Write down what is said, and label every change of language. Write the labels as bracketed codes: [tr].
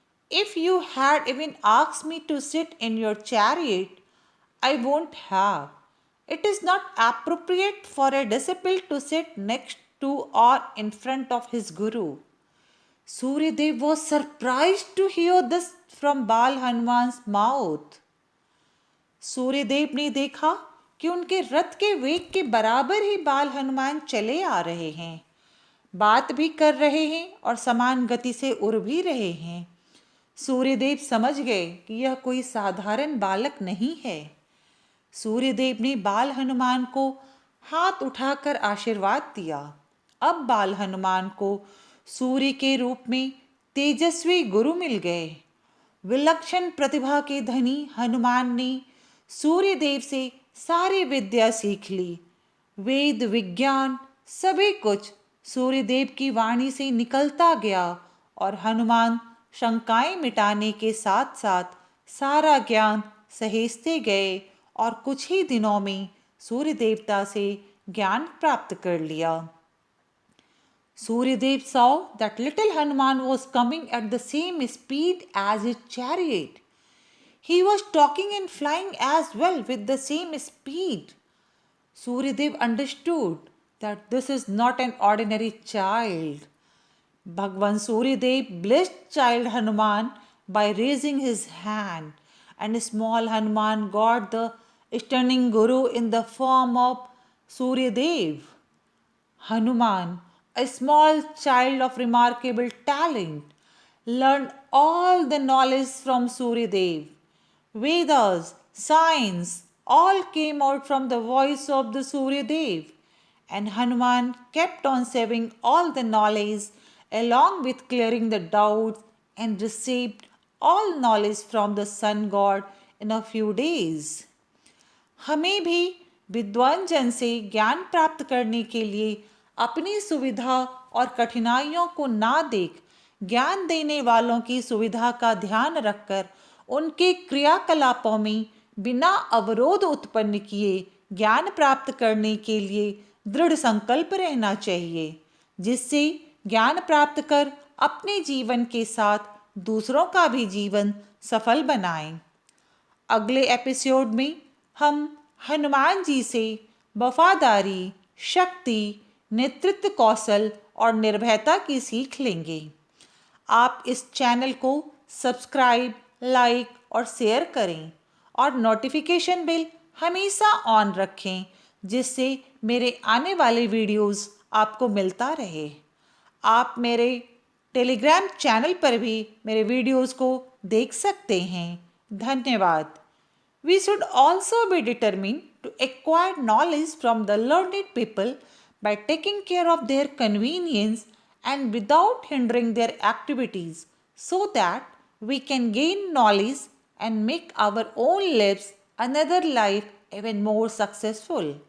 [en] If you had even asked me to sit in your chariot, I won't have. It is not appropriate for a disciple to sit next to or in front of his guru. Suryadev was surprised to hear this from Bal Hanuman's mouth. [hi] Suryadev ने देखा कि उनके रथ के वेग के बराबर ही बाल हनुमान चले आ रहे हैं, बात भी कर रहे हैं और समान गति से उड़ भी रहे हैं। सूर्यदेव समझ गए कि यह कोई साधारण बालक नहीं है। सूर्यदेव ने बाल हनुमान को हाथ उठाकर आशीर्वाद दिया। अब बाल हनुमान को सूर्य के रूप में तेजस्वी गुरु मिल गए। विलक्षण प्रतिभा के धनी हनुमान ने सूर्यदेव से सारी विद्या सीख ली। वेद विज्ञान सभी कुछ सूर्यदेव की वाणी से निकलता गया और हनुमान शंकाएं मिटाने के साथ साथ सारा ज्ञान सहेजते गए और कुछ ही दिनों में सूर्य देवता से ज्ञान प्राप्त कर लिया। [en] Suryadev saw that little Hanuman was coming at the same speed as his chariot. He was talking and flying as well with the same speed. Suryadev understood that this is not an ordinary child. Bhagwan Suryadev blessed child Hanuman by raising his hand, and small Hanuman got the stunning Guru in the form of Suryadev. Hanuman, a small child of remarkable talent, learned all the knowledge from Suryadev. Vedas, science, all came out from the voice of the Suryadev, and Hanuman kept on saving all the knowledge along with clearing the doubts and received all knowledge from the sun god in a few days. [hi] हमें भी विद्वान जन से ज्ञान प्राप्त करने के लिए अपनी सुविधा और कठिनाइयों को ना देख ज्ञान देने वालों की सुविधा का ध्यान रखकर उनके क्रियाकलापों में बिना अवरोध उत्पन्न किए ज्ञान प्राप्त करने के लिए दृढ़ संकल्प रहना चाहिए, जिससे ज्ञान प्राप्त कर अपने जीवन के साथ दूसरों का भी जीवन सफल बनाएं। अगले एपिसोड में हम हनुमान जी से वफादारी, शक्ति, नेतृत्व कौशल और निर्भयता की सीख लेंगे। आप इस चैनल को सब्सक्राइब, लाइक और शेयर करें और नोटिफिकेशन बेल हमेशा ऑन रखें, जिससे मेरे आने वाले वीडियोस आपको मिलता रहे। आप मेरे टेलीग्राम चैनल पर भी मेरे वीडियोस को देख सकते हैं। धन्यवाद। [en] We should also be determined to acquire knowledge from the learned people by taking care of their convenience and without hindering their activities, so that we can gain knowledge and make our own lives another life even more successful.